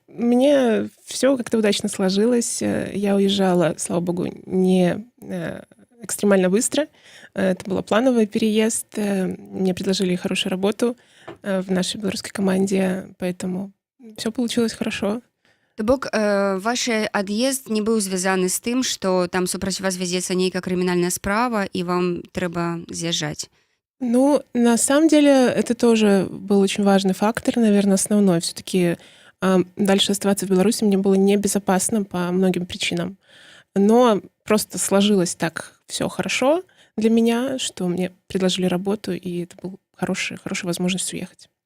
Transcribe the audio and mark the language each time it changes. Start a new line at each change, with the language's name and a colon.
Russian: Мне все как-то удачно сложилось. Я уезжала, слава богу, не экстремально быстро. Это был плановый переезд. Мне предложили хорошую работу в нашей белорусской команде, поэтому все получилось хорошо.
Belarusian: То бок ваш ад'езд не быў звязаны з тым, што там супраць вас вядзецца нейкая крымінальная справа, і вам трэба з'язджаць?
Russian: Ну, на самом деле, это тоже был очень важный фактор, наверное, основной. Все-таки дальше оставаться в Беларуси мне было небезопасно по многим причинам. Но просто сложилось так все хорошо для меня, что мне предложили работу, и это была хорошая возможность уехать.